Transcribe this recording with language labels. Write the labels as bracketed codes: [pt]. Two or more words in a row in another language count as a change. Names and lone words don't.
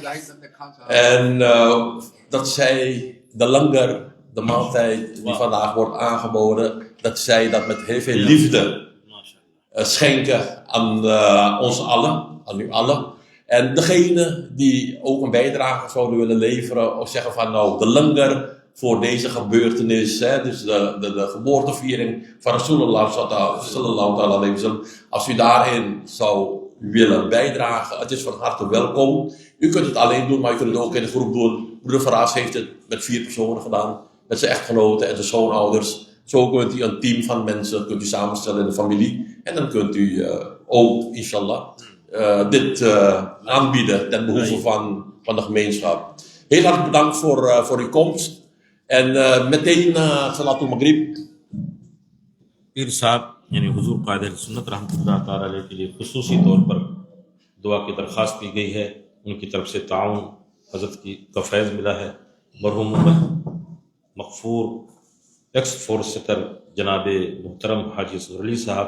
[nl] En dat zij de langer, de maaltijd die vandaag wordt aangeboden, dat zij dat met heel veel liefde schenken aan ons allen, aan u allen. En degene die ook een bijdrage zouden willen leveren, of zeggen van nou, de langer voor deze gebeurtenis, hè, dus de geboorteviering van Rasulullah [ar] صلى الله عليه وسلم, [nl] als u daarin zou willen bijdragen, het is van harte welkom. U kunt het alleen doen, maar u kunt het ook in de groep doen. Broeder Faraz heeft het met 4 personen gedaan, met zijn echtgenoten en zijn schoonouders. Zo kunt u een team van mensen kunt u samenstellen in de familie. En dan kunt u ook, inshallah, dit aanbieden ten behoeve van de gemeenschap. Heel hartelijk bedankt voor uw komst. En meteen [ar] صلاة المغرب. [ur] پیر صاحب یعنی حضور قائد اہل سنت رحمۃ اللہ تعالیٰ علیہ کے لیے خصوصی طور پر دعا کی درخواست کی گئی ہے. ان کی طرف سے تعاون حضرت کا فیض ملا ہے. مرحوم مغفور [en] ex forester [ur] جناب محترم حاجی اصغر علی صاحب،